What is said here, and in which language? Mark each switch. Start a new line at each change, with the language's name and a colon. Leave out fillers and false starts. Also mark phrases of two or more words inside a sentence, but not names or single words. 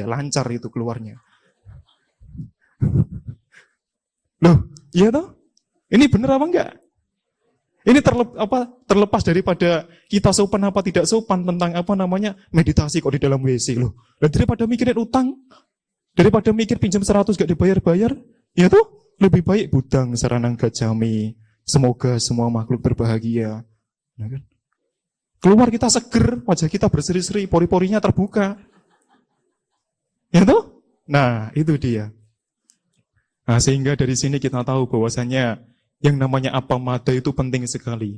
Indonesian: Lancar itu keluarnya. Loh, iya toh? Ini bener apa enggak? Ini terlepas daripada kita sopan apa tidak sopan tentang meditasi kok di dalam WC loh. Dan daripada mikirin utang, daripada mikir pinjam 100 gak dibayar-bayar, ya tuh lebih baik
Pali: budang saranang gacami.
Indonesian: Semoga semua makhluk berbahagia. Nah, kan? Keluar kita seger, wajah kita berseri-seri, pori-porinya terbuka. Ya tuh? Nah, itu dia. Nah, sehingga dari sini kita tahu bahwasanya yang namanya apamada itu penting sekali.